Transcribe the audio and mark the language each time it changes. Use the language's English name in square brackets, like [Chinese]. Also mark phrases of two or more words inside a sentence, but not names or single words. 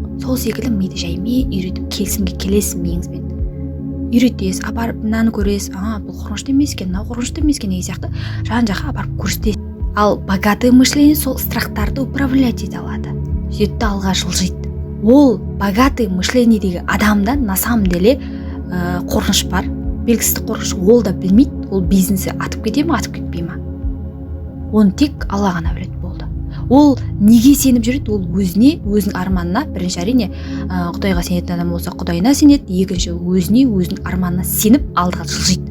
[Kazakh] Сол секілді миды жаймен үйретіп келісімге келесіз миыңызбен. Үйретесіз, апарып мынаны көресіз, бұл қорқынышты емес екен, мынау қорқынышты емес екен деген сияқты жан-жаққа апарып көрсетесіз. Ал [Russian] богатый мышление [Kazakh] сол страхтарды управлять ете алады. Сөйтті алға жылжиды. Ол [Russian] богатый мышлениедегі [Kazakh] адамда [Russian] на самом деле [Kazakh] қорқыныш бар, белгісіздік қорқыныш, ол да білмейді, ол бизнесі атып кете ме, атып кетпей ма. Оны тек Алла ғана біледі. Болды. Ол неге сеніп жүреді? Ол өзіне, өзінің арманына, бірінші әрине Құдайға сенетін адам болса Құдайына сенеді, екінші өзіне, өзінің арманына сеніп алдыға жылжиды.